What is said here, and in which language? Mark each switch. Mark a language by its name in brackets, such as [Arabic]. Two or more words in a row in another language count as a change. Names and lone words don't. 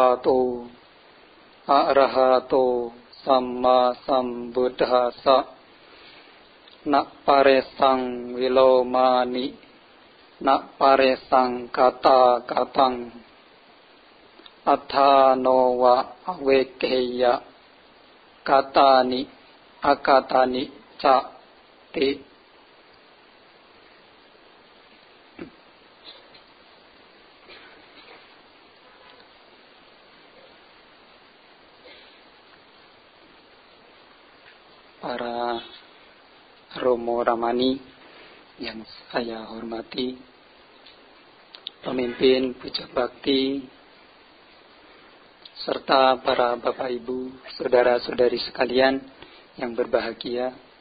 [Pali] โตอะระหะโตสัมมาสัมพุทธัสสะนะปะเรสังวิโลมานินะปะเรสังกตากตังอัฏฐาโนวะเวเกยะกตานิอากตานิจะติ [Indonesian] para Romo Ramani yang saya hormati, pemimpin puja bakti, serta para Bapak Ibu, saudara-saudari sekalian yang berbahagia.